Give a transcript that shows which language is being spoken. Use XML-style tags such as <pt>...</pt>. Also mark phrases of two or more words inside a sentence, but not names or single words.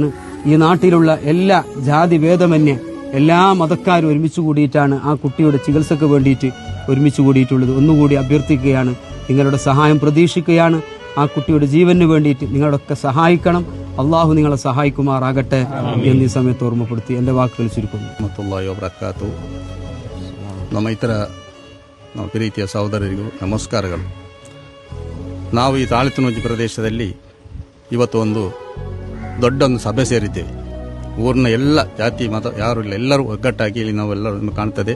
<ml>ഈ നാട്ടിലുള്ള എല്ലാ ജാതിഭേദമന്യേ എല്ലാ മതക്കാരും ഒരുമിച്ച് കൂടിയിട്ടാണ് ആ കുട്ടിയുടെ ചികിത്സക്ക് വേണ്ടിയിട്ട് ഒരുമിച്ച് കൂടിയിട്ടുള്ളത്. ഒന്നുകൂടി അഭ്യർത്ഥിക്കുകയാണ്, നിങ്ങളുടെ സഹായം പ്രതീക്ഷിക്കുകയാണ്. ആ കുട്ടിയുടെ ജീവന് വേണ്ടിയിട്ട് നിങ്ങളൊക്കെ സഹായിക്കണം. അള്ളാഹു നിങ്ങളെ സഹായിക്കുമാറാകട്ടെ എന്നീ സമയത്ത് ഓർമ്മപ്പെടുത്തി എൻ്റെ വാക്കുകൾ ചുരുക്കുന്നു.</ml> <kn>ನಮ್ಮ ಇತರ ಪ್ರೀತಿಯ ಸಹೋದರರಿಗೂ ನಮಸ್ಕಾರಗಳು. ನಾವು ಈ ತಾಳಿತುನೋಜಿ ಪ್ರದೇಶದಲ್ಲಿ ಇವತ್ತು ಒಂದು ದೊಡ್ಡೊಂದು ಸಭೆ ಸೇರಿದ್ದೇವೆ. ಊರಿನ ಎಲ್ಲ ಜಾತಿ ಮತ ಯಾರು ಇಲ್ಲ, ಎಲ್ಲರೂ ಒಗ್ಗಟ್ಟಾಗಿ ಇಲ್ಲಿ ನಾವೆಲ್ಲರನ್ನು ಕಾಣ್ತದೆ.</kn>